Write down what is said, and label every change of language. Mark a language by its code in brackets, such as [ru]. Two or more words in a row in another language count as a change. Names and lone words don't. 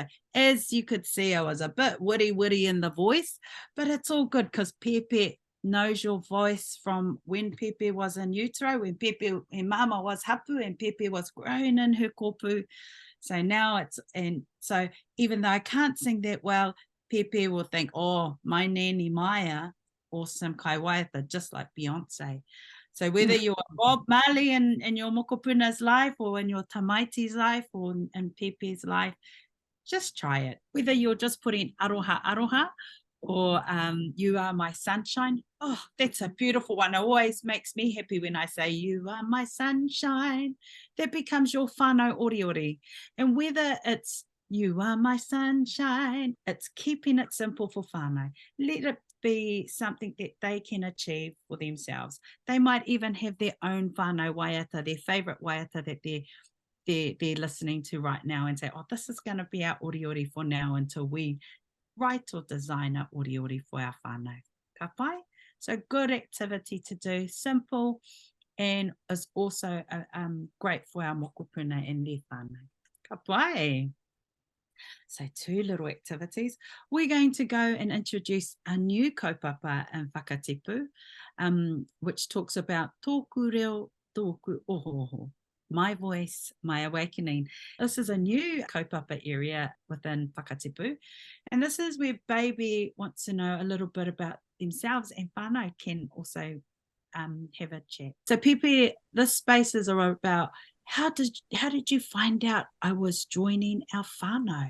[en] As you could see, I was a bit witty in the voice, but it's all good because Pepe knows your voice from when Pepe was in utero, when mama was hapu and Pepe was growing in her kopu. So now it's, and so even though I can't sing that well, Pepe will think, oh, my nanny Maya, awesome [mi] kai waiata, [en] just like Beyonce. So whether you're Bob Marley in your mokopuna's life or in your tamaiti's life or in Pepe's life, just try it. Whether you're just putting aroha or you are my sunshine. Oh, that's a beautiful one. It always makes me happy when I say you are my sunshine. That becomes your [mi] whānau oriori. [en] And whether it's you are my sunshine, it's keeping it simple for whānau. Let it be something that they can achieve for themselves. They might even have their own [mi] whānau waiata, [en] their favourite waiata that they're listening to right now and say, oh, this is going to be our oriori for now until we write or design our oriori for our whānau. [mi] Ka pai? [en] So good activity to do, simple, and is also great for our mokopuna and their whānau. [mi] Ka pai? [en] So 2 little activities. We're going to go and introduce a new kaupapa in Whakatipu, which talks about [mi] tōku reo, tōku ohoho, [en] my voice, my awakening. This is a new kaupapa area within Whakatipu. And this is where baby wants to know a little bit about themselves, and whānau can also have a chat. So Pepe, this space is about how did you find out I was joining our whānau?